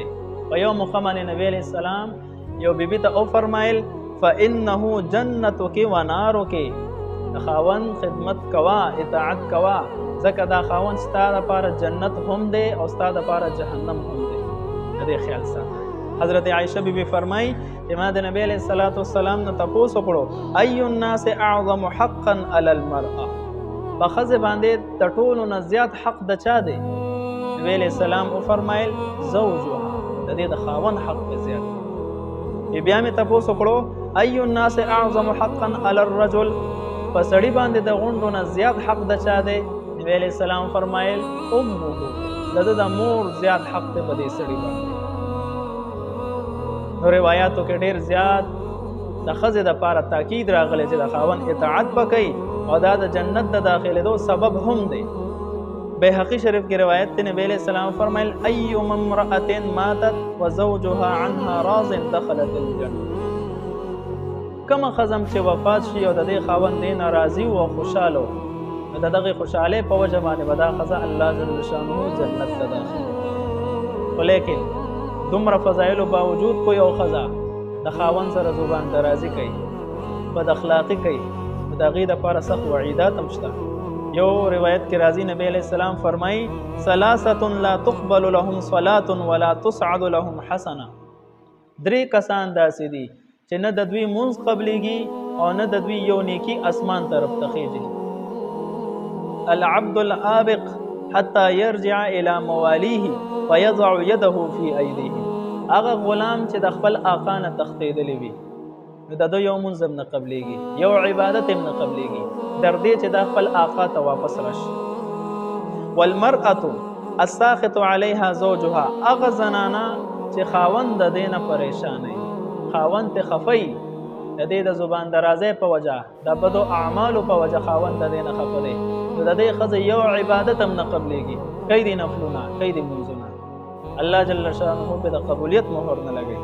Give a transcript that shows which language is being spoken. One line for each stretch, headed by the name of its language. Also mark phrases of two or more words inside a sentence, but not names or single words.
Pashto: په یو موقع باندې نبی
Arabic: علیه السلام
Pashto: یو بیبي ته وفرمایل
Arabic: فانه جنتک و نارک،
Pashto: د خاوند خدمت کوا، اطاعت کوا، ځکه دا خاوند ستا دپاره جنت هم دی او ستا دپاره جهنم هم دی. د دې خیال ساته. حضرت عائشہ بی بی فرمائی کہ ما د
Arabic: نبی علیہ الصلوۃ والسلام
Pashto: نے تپوس وکړو
Arabic: ای الناس اعظم حقا علی المرأة،
Pashto: په ښځې باندې د ټولو نه زیات حق د چا دی؟ نبی
Arabic: علیہ السلام
Pashto: وفرمایل زوجها، د دې د خاوند حق په زیات دی. بیا مې تپوس وکړو
Arabic: ای الناس اعظم حقا علی الرجل،
Pashto: په سړي باندې د غونډو نه زیات حق د چا دی؟ نبی
Arabic: علیہ السلام
Pashto: فرمایل امه، د ده د مور زیات حق دی په دې سړي باندې. نو روایاتو کې ډېر زیات د ښځې دپاره تاکید راغلی چې د خاوند اطاعت به کوي او دا د جنت د داخلېدو سبب هم دی. بیهقي شریف کې روایت دی، نبی
Arabic: علیہ السلام
Pashto: فرمایل
Arabic: ایما امرأة ماتت وزوجها عنها راض دخلت الجنة.
Pashto: کومه ښځه چې وفات شي او د دې خاوند دې نه راضي و او خوشحاله و، نو د دغې خوشحالۍ په وجه باندې به دا ښځه الله
Arabic: جل شانه
Pashto: جنت ته داخلوي. خو لیکن دومره فضایلو باوجود کو یو ښځه د خاوند سره زبان درازي کوي، بد اخلاقي کوي، نو د هغې دپاره سخت وعیدات هم شته. یو روایت کې راځي نبی
Arabic: علیہ السلام
Pashto: فرمایي
Arabic: ثلاثة لا تقبل لهم صلاة ولا تصعد لهم حسنه.
Pashto: درې کسان داسې دي چې نه د دوی مونځ قبلیږي او نه د دوی یو نیکي اسمان طرف ته خیږي.
Arabic: العبد العابق حتى يرجع الى مواليه ويضع يده في ايديهم.
Pashto: هغه غلام چې د خپل آقا نه تښتېدلی وي نو د ده یو مونځ هم نه قبلیږي، یو عبادت هم نه قبلیږي، در دې چې د خپل آقا ته واپس راشي.
Arabic: والمرأة الساخط عليها زوجها،
Pashto: هغه زنانه چې خاوند د دې نه پریشان وي، خاوند ته خفه وي، د دې د زبان درازۍ په وجه، د بدو اعمالو په وجه خاوند د دې نه خفه دی، نو د دې ښځې یو عبادت هم نه قبلیږي، کوي دې نفلونه، کوي دې مونځونه، الله
Arabic: جل شانه
Pashto: پې د قبولیت مهر نه لګوي.